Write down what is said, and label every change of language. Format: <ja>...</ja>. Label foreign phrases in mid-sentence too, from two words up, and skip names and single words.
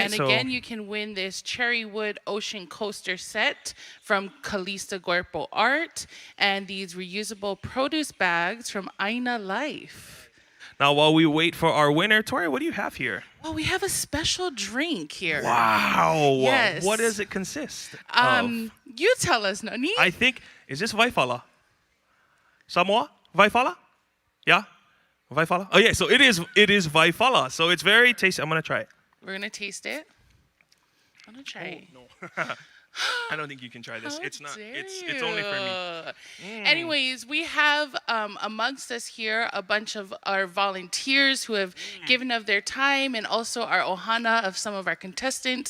<en>And again, you can win this cherry wood ocean coaster set from Calista Guerpo Art and these reusable produce bags from Aina Life. Now, while we wait for our winner, Tori, what do you have here? Well, we have a special drink here. Wow. Yes. What does it consist of? You tell us, Nani. I think, is this Vaifala? Samoa? Vaifala? Yeah? Vaifala? Oh, yeah. So it is Vaifala. So it's very tasty. I'm going to try it. We're going to taste it. I'm going to try it. No. I don't think you can try this. How It's not. dare It's only for me. Anyways, we have amongst us here a bunch of our volunteers who have given of their time, and also our ohana of some of our contestants.</en>